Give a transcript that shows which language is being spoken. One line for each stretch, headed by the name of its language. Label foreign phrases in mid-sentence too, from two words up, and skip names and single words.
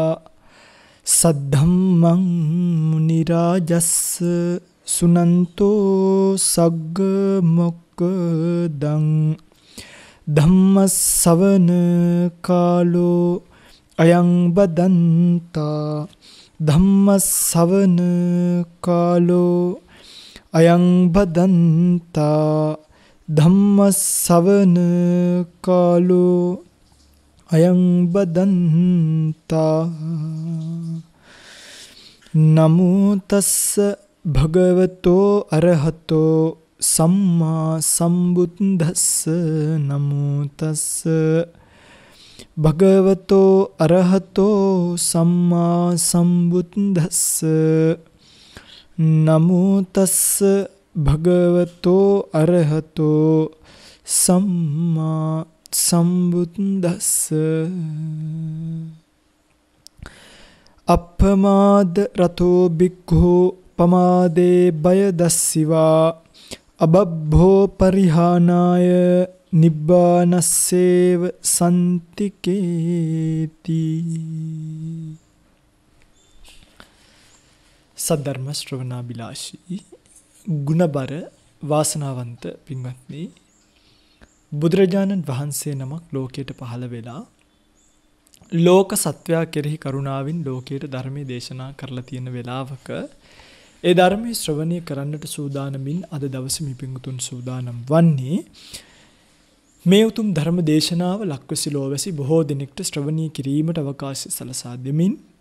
Pali: सद्धम्मं मुनिराजस्स सुनन्तो सग्गमोक्खदं धम्मसवन कालो अयं बदन्ता धम्मसवन कालो अयं बदन्ता धम्मसवन कालो अयं बदन्ता नमो तस्स भगवतो अरहतो सम्मा सम्बुद्धस्स नमो तस्स भगवतो अरहतो सम्मा सम्बुद्धस्स नमो तस्स भगवतो अरहतो सम्मा सम्बुद्धस्स अपमाद रतो भिक्खु पमादे भयदस्सिवा अबभ्भो परिहानाय निब्बानस्सेव सन्तिकेति
Sinhala: සද්ධර්ම ශ්‍රවණාබිලාෂී ගුණබර වාසනාවන්ත පින්වත්නි බුදුරජාණන් වහන්සේ නමක් ලෝකයට පහළ වෙලා ලෝක සත්වයා කෙරෙහි කරුණාවෙන් ලෝකයට ධර්මයේ දේශනා කරලා තියෙන වෙලාවක ඒ ධර්මයේ ශ්‍රවණය කරන්නට සූදානමින් අද දවසේ මේ පින්තුන් සූදානම් වන්නේ මේ උතුම් ධර්ම දේශනාව ලක්වැසි ලෝවැසි බොහෝ දිනෙකට ශ්‍රවණය කිරීමට අවකාශය සලසා දෙමින්